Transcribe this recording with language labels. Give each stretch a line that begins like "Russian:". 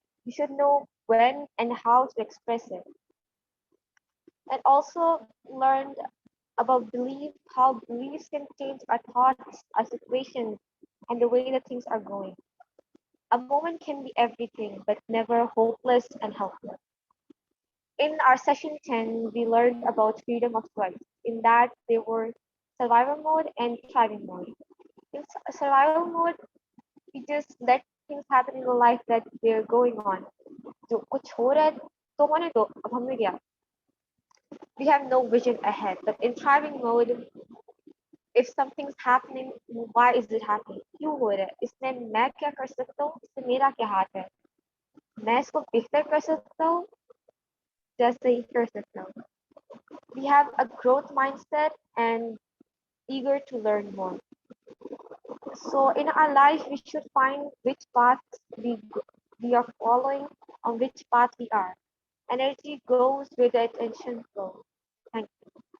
English: You should know when and how to express it. And also learned about belief, how beliefs can change our thoughts, our situations, and the way that things are going. A moment can be everything, but never hopeless and helpless. In our session 10, we learned about freedom of choice. In that, there were survival mode and thriving mode. In survival mode, we just let things happen in the life that they're going on.
Hindi: जो कुछ हो रहा है तो होने दो, अब हमने क्या?
English: We have no vision ahead. But in thriving mode, if something's happening, why is it happening?
Hindi: क्यों हो रहा है? इसमें मैं क्या कर सकता हूँ? इसमें मेरा क्या हाथ है? मैं इसको बेहतर कर सकता हूँ, जैसे ही कर सकता हूँ.
English: We have a growth mindset and eager to learn more. So in our life, we should find which path we are following, on which path we are. Energy goes where the attention goes. Thank you.